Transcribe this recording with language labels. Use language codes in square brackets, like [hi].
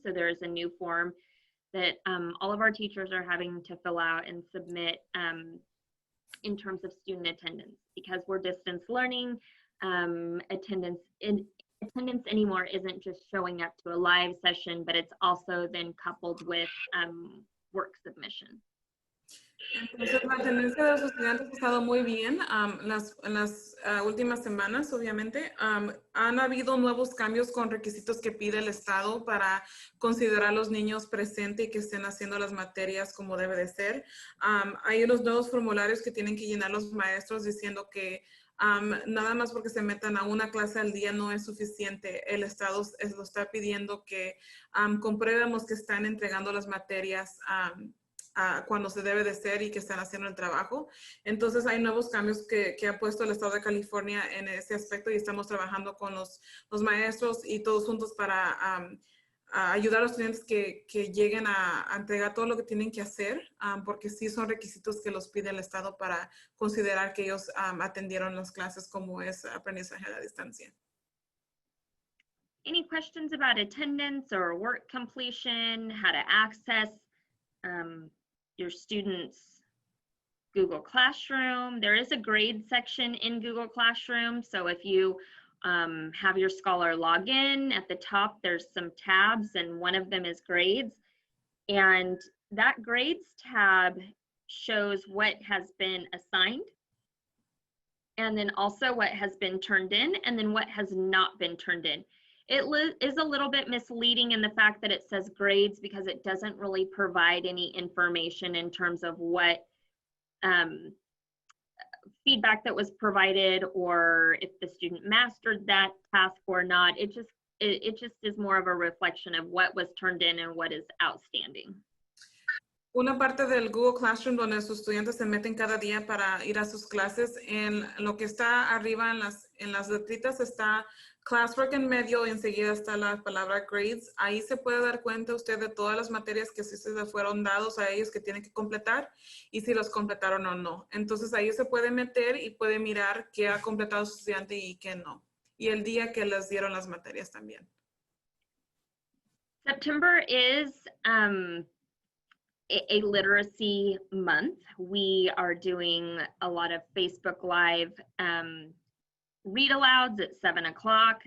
[en] So there is a new form that all of our teachers are having to fill out and submit in terms of student attendance. Because we're distance learning, attendance anymore isn't just showing up to a live session, but it's also then coupled with work submission. [es] Entonces, la tendencia de los estudiantes ha estado muy bien. En las últimas semanas, obviamente, han habido nuevos cambios con requisitos que pide el Estado para considerar a los niños presentes y que estén haciendo las materias como debe de ser. Hay unos nuevos formularios que tienen que llenar los maestros diciendo que nada más porque se metan a una clase al día no es suficiente. El Estado lo está pidiendo que compruebemos que están entregando las materias cuando se debe de ser y que están haciendo el trabajo. Entonces hay nuevos cambios que ha puesto el Estado de California en ese aspecto y estamos trabajando con los maestros y todos juntos para ayudar a los estudiantes que lleguen a entregar todo lo que tienen que hacer, porque sí son requisitos que los pide el Estado para considerar que ellos atendieron las clases como es aprendizaje a la distancia. [en] Any questions about attendance or work completion, how to access your students' Google Classroom? There is a grade section in Google Classroom. So if you have your Scholar login, at the top, there's some tabs and one of them is grades. And that grades tab shows what has been assigned and then also what has been turned in and then what has not been turned in. It is a little bit misleading in the fact that it says grades because it doesn't really provide any information in terms of what feedback that was provided or if the student mastered that task or not. It just is more of a reflection of what was turned in and what is outstanding. [es] Una parte del Google Classroom donde sus estudiantes se meten cada día para ir a sus clases, en lo que está arriba en las letritas está Classwork en medio y enseguida está la palabra grades. Ahí se puede dar cuenta usted de todas las materias que sí se fueron dados a ellos que tienen que completar y si los completaron o no. Entonces ahí se puede meter y puede mirar qué ha completado su estudiante y qué no. Y el día que les dieron las materias también. [en] September is a literacy month. We are doing a lot of Facebook Live read alouds at 7 o'clock.